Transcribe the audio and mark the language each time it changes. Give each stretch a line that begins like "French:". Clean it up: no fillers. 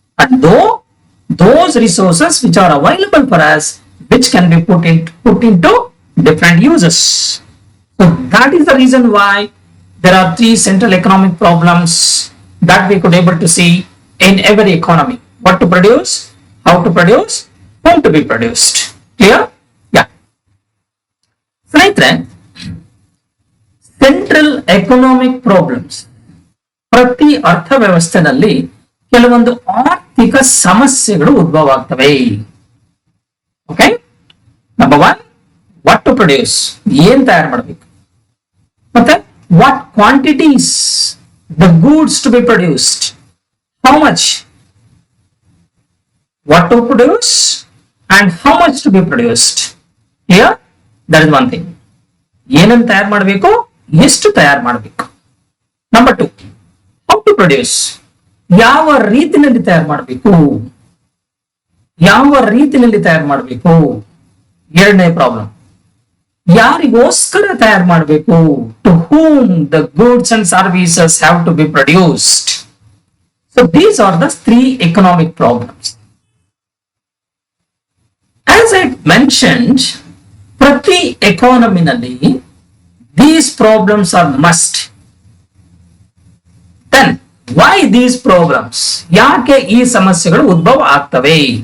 English: And though those resources which are available for us, which can be put into different uses. So that is the reason why there are 3 central economic problems that we could able to see in every economy. What to produce, how to produce, whom to be produced. Clear? Yeah.
Kannada: ಸ್ನೇಹಿತರೆ, central economic problems ಪ್ರತಿ ಅರ್ಥವ್ಯವಸ್ಥೆನಲ್ಲಿ ಕೆಲವೊಂದು ಆರ್ಥಿಕ ಸಮಸ್ಯೆಗಳು ಉದ್ಭವ ಆಗ್ತವೆ.
English: okay, number 1, what to produce,
Kannada: ಏನ್ ತಯಾರು ಮಾಡಬೇಕು, ಮತ್ತೆ
English: What quantities the goods to be produced, how much, what to produce and how much to be produced. Here, that is one thing.
Kannada: ಏನನ್ನು ತಯಾರು ಮಾಡಬೇಕು, ಎಷ್ಟು ತಯಾರು ಮಾಡಬೇಕು. ನಂಬರ್ 2,
English: how to produce,
Kannada: ಯಾವ ರೀತಿಯಲ್ಲಿ ತಯಾರು ಮಾಡಬೇಕು, ಯಾವ ರೀತಿಯಲ್ಲಿ ತಯಾರು ಮಾಡಬೇಕು. ಎರಡನೇ ಪ್ರಾಬ್ಲಮ್, ಯಾರಿಗೋಸ್ಕರ ತಯಾರು ಮಾಡಬೇಕು,
English: to whom the goods and services have to be produced. So these are the 3 economic problems. As I mentioned,
Kannada: ಪ್ರತಿ ಎಕಾನಮಿನಲ್ಲಿ
English: these problems are must. Then why these problems,
Kannada: ಯಾಕೆ ಈ ಸಮಸ್ಯೆಗಳು ಉದ್ಭವ ಆಗ್ತವೆ?